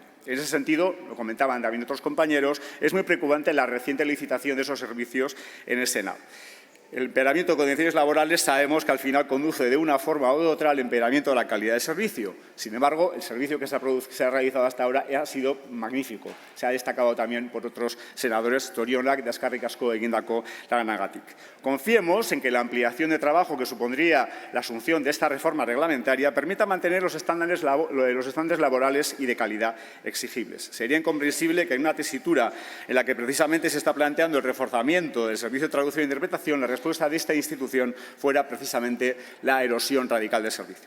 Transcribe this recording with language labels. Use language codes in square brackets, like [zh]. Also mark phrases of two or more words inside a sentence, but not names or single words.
[es] En ese sentido, lo comentaban también otros compañeros, es muy preocupante la reciente licitación de esos servicios en el Senado. El empeoramiento de condiciones laborales sabemos que al final conduce de una forma u otra al empeoramiento de la calidad del servicio. Sin embargo, el servicio que se ha realizado hasta ahora ha sido magnífico. Se ha destacado también por otros senadores, [eu] Zorionak, Eskerrik asko egindako lanagatik. [es] Confiemos en que la ampliación de trabajo que supondría la asunción de esta reforma reglamentaria permita mantener los estándares laborales y de calidad exigibles. Sería incomprensible que en una tesitura en la que precisamente se está planteando el reforzamiento del servicio de traducción e interpretación, la respuesta de esta institución fuera precisamente la erosión radical del servicio.